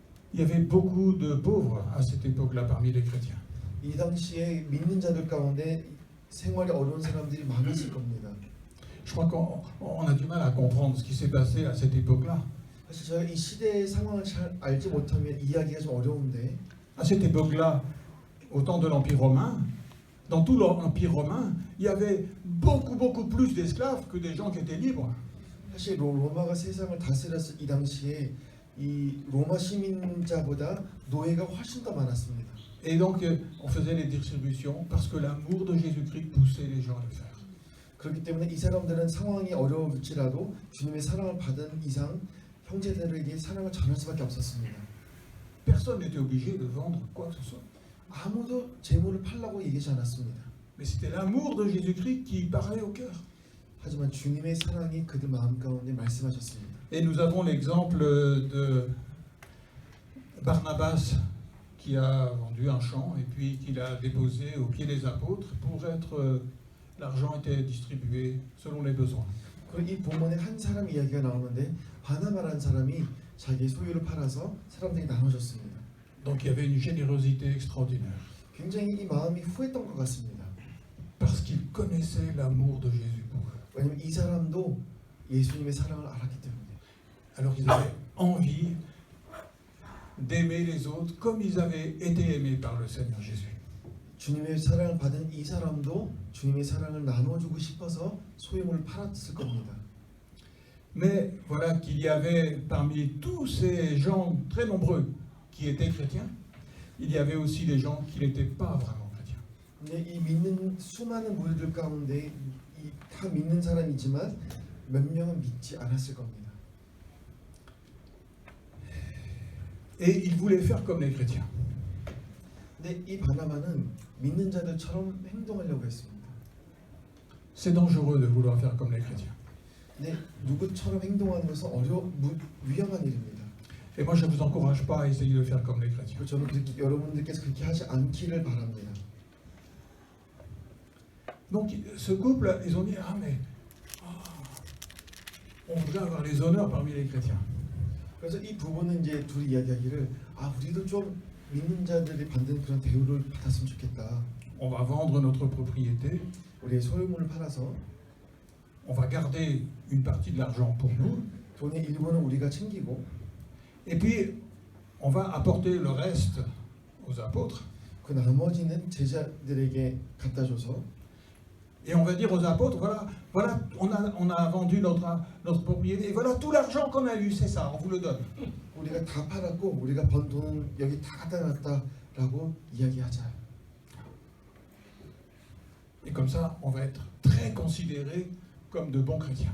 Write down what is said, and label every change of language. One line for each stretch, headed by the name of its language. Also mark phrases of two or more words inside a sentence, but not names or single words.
French: il y avait beaucoup de pauvres à cette époque-là parmi les chrétiens.
Korean: 이 당시에 믿는 자들 가운데 생활이 어려운 사람들이 많았을 겁니다.
French: Je crois qu'on a du mal à comprendre ce qui s'est passé à cette époque-là.
Korean: 사실 저희가 이 시대의 상황을 잘 알지 못하면 이해하기가 좀 어려운데
French: À cette époque-là, au temps de l'Empire romain, dans tout l'Empire romain, il y avait beaucoup plus d'esclaves que des gens qui étaient libres.
Korean: 사실 로마가 세상을 다스렸을 이 당시에 이 로마 시민자보다 노예가 훨씬 더 많았습니다.
French: Et donc, on faisait les distributions parce que l'amour de Jésus-Christ poussait les gens à le faire.
Korean: 그렇기 때문에 이 사람들은 상황이 어려울지라도 주님의 사랑을 받은 이상 형제들에게 사랑을 전할 수밖에 없었습니다.
French: Personne n'était obligé de vendre quoi que ce soit.
Korean: 아무도 재물을 팔라고 얘기하지 않았습니다.
French: Mais c'était l'amour de Jésus-Christ qui parlait au cœur.
Korean: 하지만 주님의 사랑이 그들 마음 가운데 말씀하셨습니다.
French: Et nous avons l'exemple de Barnabas qui a vendu un champ et puis qui l'a déposé aux pieds des apôtres pour être... l'argent était distribué selon les besoins.
Korean: 그리고 이 본문에 한 사람 이야기가 나오는데 바나바라는 사람이 자기의 소유를 팔아서 사람들에게 나눠줬습니다.
French: Donc il y avait une générosité extraordinaire.
Korean: 굉장히 이 마음이 후했던 것 같습니다.
French: Parce qu'il connaissait l'amour de Jésus pour eux.
Korean: 왜냐하면 이 사람도 예수님의 사랑을 알았기 때문에.
French: Alors ils avaient envie d'aimer les autres comme ils avaient été aimés par le Seigneur Jésus.
Korean: 주님의 사랑을 받은 이 사람도 주님의 사랑을 나눠주고 싶어서 소유물을 팔았을 겁니다.
French: Mais voilà qu'il y avait parmi tous ces gens très nombreux qui étaient chrétiens, il y avait aussi des gens qui n'étaient pas vraiment chrétiens.
Korean: 근데 이 믿는 수많은 무리들 가운데 다 믿는 사람이지만 몇 명은 믿지 않았을 겁니다.
French: Et ils voulaient faire comme les chrétiens.
Korean: 근데 이 바나바는 믿는 자들처럼 행동하려고 했습니다.
French: C'est dangereux de vouloir faire comme les chrétiens.
Korean: 근데 누구처럼 행동하는 것은 위험한 일입니다.
French: Et moi je ne vous encourage pas à essayer de faire comme les chrétiens.
Korean: 저는 그렇게 여러분들께서 그렇게 하지 않기를 바랍니다.
French: Donc ce couple, ils ont dit ah mais on voudrait avoir les honneurs parmi les chrétiens.
Korean: 그래서 이 부부는 이제 둘이 이야기하기를 우리도 좀 믿는 자들이 받는 그런 대우를 받았으면 좋겠다.
French: On va vendre notre propriété.
Korean: 우리의 소유물을 팔아서
French: on va garder une partie de l'argent pour nous.
Korean: 돈의 일부는 우리가 챙기고
French: Et puis on va apporter le reste aux apôtres.
Korean: 그 나머지는 제자들에게 갖다 줘서
French: Et on va dire aux apôtres, voilà, on a vendu notre propriété, et voilà tout l'argent qu'on a eu, c'est ça, on vous le donne.
Korean: 우리가 다 팔았고 우리가 번 돈은 여기 다 갖다 놨다라고 이야기하자.
French: Et comme ça, on va être très considérés comme de bons chrétiens.